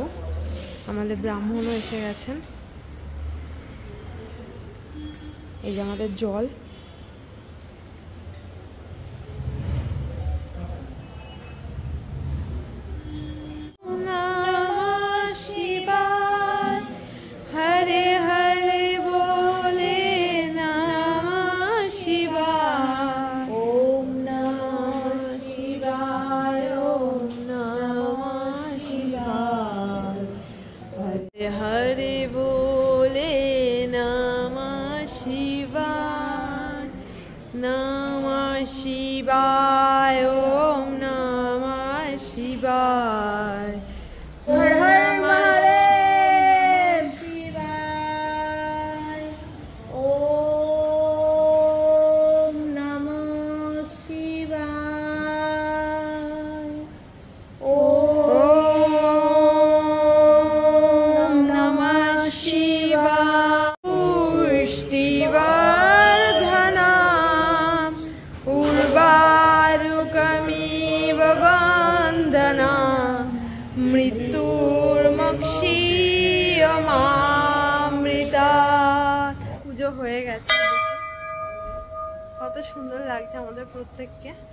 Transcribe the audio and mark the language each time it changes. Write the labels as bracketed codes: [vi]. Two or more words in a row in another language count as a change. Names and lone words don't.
[bn] আমাদের ব্রাহ্মণও এসে গেছেন। এই যে আমাদের জল। [sa] हरे हरे बले नमः शिवाय, ओम नमः शिवाय, ओम नमः शिवाय। हरे हरे बले नमः शिवाय, नमः शिवाय, ओम नमः शिवाय। हर हर महादेव शिवाय, ओम नमः शिवाय, ओम नमः शिवाय। पुष्टिवर्धनम उर्वारुकमिव बन्दनाम मृत्युर्मक्षीयमामृता। [bn] পুজো হয়ে গেছে, কত সুন্দর লাগছে আমাদের প্রত্যেককে।